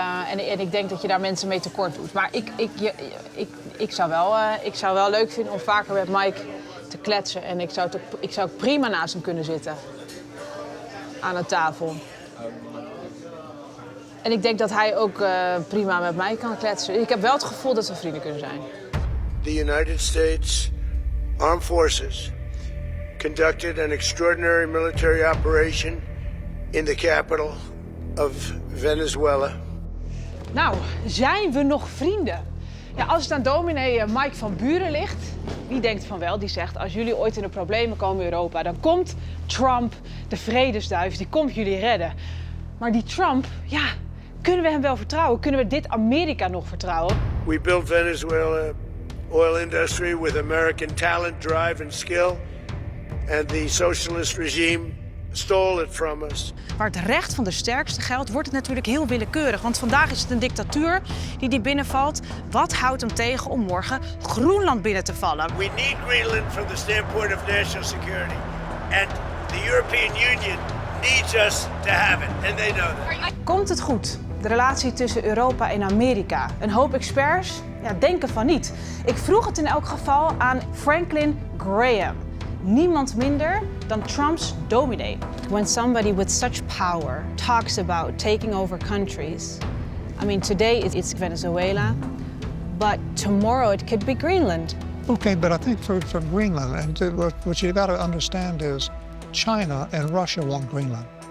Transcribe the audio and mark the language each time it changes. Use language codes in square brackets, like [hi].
[nl] En ik denk dat je daar mensen mee tekort doet. Maar ik zou wel leuk vinden om vaker met Mike te kletsen. En ik zou prima naast hem kunnen zitten. Aan een tafel. En ik denk dat hij ook prima met mij kan kletsen. Ik heb wel het gevoel dat we vrienden kunnen zijn. [en] The United States Armed Forces conducted an extraordinary military operation in the capital of Venezuela. [nl] Nou, zijn we nog vrienden? Ja, als het aan dominee Mike van Buren ligt, wie denkt van wel? Die zegt, als jullie ooit in de problemen komen in Europa, dan komt Trump, de vredesduif, die komt jullie redden. Maar die Trump, ja, kunnen we hem wel vertrouwen? Kunnen we dit Amerika nog vertrouwen? [en] We built Venezuela oil industry with American talent, drive and skill. And the socialist regime stole it from us. [nl] Waar het recht van de sterkste geldt, wordt het natuurlijk heel willekeurig. Want vandaag is het een dictatuur die binnenvalt. Wat houdt hem tegen om morgen Groenland binnen te vallen? [en] We need Greenland from the standpoint of national security. And the European Union needs us to have it. And they know that. [nl] Komt het goed? De relatie tussen Europa en Amerika. Een hoop experts denken van niet. Ik vroeg het in elk geval aan Franklin Graham. Niemand minder dan Trumps dominee. [en] When somebody with such power talks about taking over countries, I mean, today it's Venezuela. but tomorrow it could be Greenland. Okay, but I think for Greenland, and what you got to understand is China and Russia want Greenland.